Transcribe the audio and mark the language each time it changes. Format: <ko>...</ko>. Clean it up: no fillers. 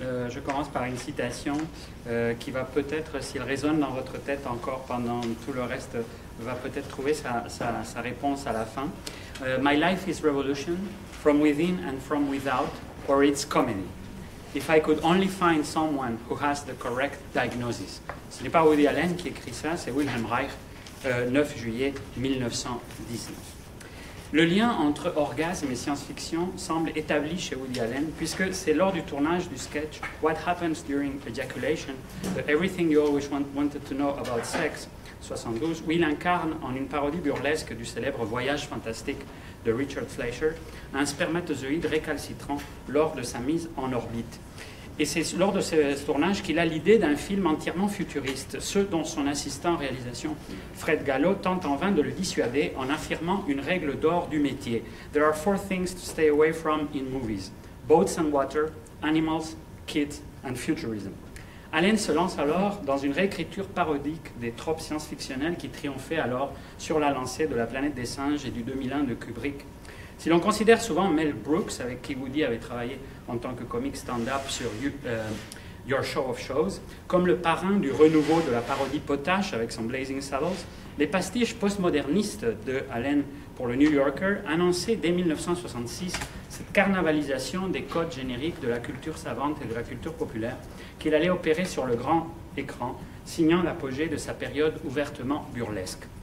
<fr>je commence par une citation qui va peut-être, s'il résonne dans votre tête encore pendant tout le reste, va peut-être trouver sa réponse à la fin.</fr> <en>My life is revolution, from within and from without, or it's comedy. If I could only find someone who has the correct diagnosis.</en> <fr>Ce n'est pas Woody Allen qui écrit ça, c'est Wilhelm Reich, 9 juillet 1919. Le lien entre orgasme et science-fiction semble établi chez Woody Allen, puisque c'est lors du tournage du sketch What Happens During Ejaculation, The Everything You Always Wanted to Know About Sex, 72, où il incarne en une parodie burlesque du célèbre Voyage fantastique de Richard Fleischer, un spermatozoïde récalcitrant lors de sa mise en orbite. Et c'est lors de ce tournage qu'il a l'idée d'un film entièrement futuriste, ce dont son assistant en réalisation, Fred Gallo, tente en vain de le dissuader en affirmant une règle d'or du métier.</fr> <en>There are 4 things to stay away from in movies: boats and water, animals, kids and futurism.</en> <fr>Allen se lance alors dans une réécriture parodique des tropes science-fictionnelles qui triomphaient alors sur la lancée de La planète des singes et du 2001 de Kubrick. Si l'on considère souvent Mel Brooks, avec qui Woody avait travaillé en tant que comique stand-up sur Your Show of Shows, comme le parrain du renouveau de la parodie potache avec son Blazing Saddles, les pastiches postmodernistes de Allen pour le New Yorker annonçaient dès 1966 cette carnavalisation des codes génériques de la culture savante et de la culture populaire qu'il allait opérer sur le grand écran, signant l'apogée de sa période ouvertement burlesque.</fr>